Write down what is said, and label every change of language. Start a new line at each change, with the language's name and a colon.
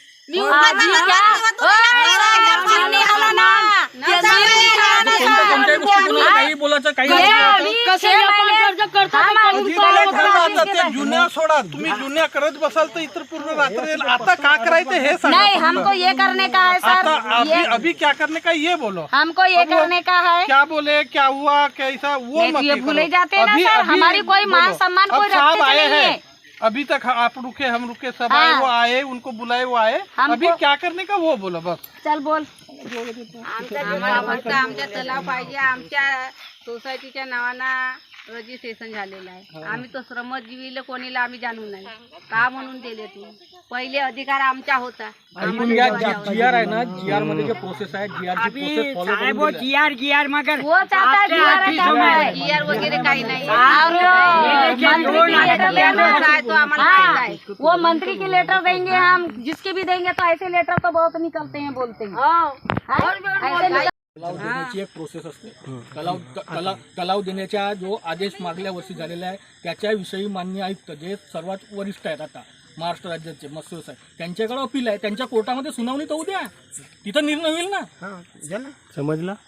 Marathi: जुन्या सोडा, तुम्ही जुन्या करत बसाल तर इतर पूर्ण रात्र. आता का करायचं हे सांगा.
Hindi: नहीं, हमको ये करने का है सर. अभी क्या करने का ये बोलो. हमको ये करने का है. क्या बोले, क्या हुआ, कैसा, वो मत ये भूले जाते हैं ना सर. हमारी कोई मान सम्मान कोई रखते नहीं है. अभी तक आप रुके, हम रुके, सब आए, वो आए, उनको बुलाए, वो आए. अभी क्या करने का वो बोलो बस. चल बोल.
Marathi: आम्हाला फक्त आमच्या तलाव पाहिजे. आमच्या सोसायटीच्या नावानं रजिस्ट्रेशन झालेलं आहे. आम्ही तो श्रमजीवीला कोणीला आम्ही जाणू नाही का म्हणून दिले. तू पहिले अधिकार आमचा होता. जीआर आहे ना, जीआर मध्ये जे प्रोसेस आहे, जीआर ची प्रोसेस फॉलो करून
Hindi: वो जीआर मगर वो चाहता है
Marathi: जीआर वगैरे काही नाही.
Hindi: तो हमारा वो मंत्री की लेटर देंगे हम, जिसके भी देंगे. तो ऐसे लेटर तो बहुत निकलते हैं, बोलते हैं.
Marathi: तलाव देण्याची एक प्रोसेस असते. तलाव देण्याच्या जो आदेश मागल्या वर्षी झालेला आहे, त्याच्याविषयी माननीय आयुक्त जे सर्वात वरिष्ठ आहेत आता महाराष्ट्र राज्याचे मत्स्य व्यवसाय, त्यांच्याकडे अपील आहे. त्यांच्या कोर्टामध्ये सुनावणी तर उद्या, तिथं निर्णय होईल ना. समजला?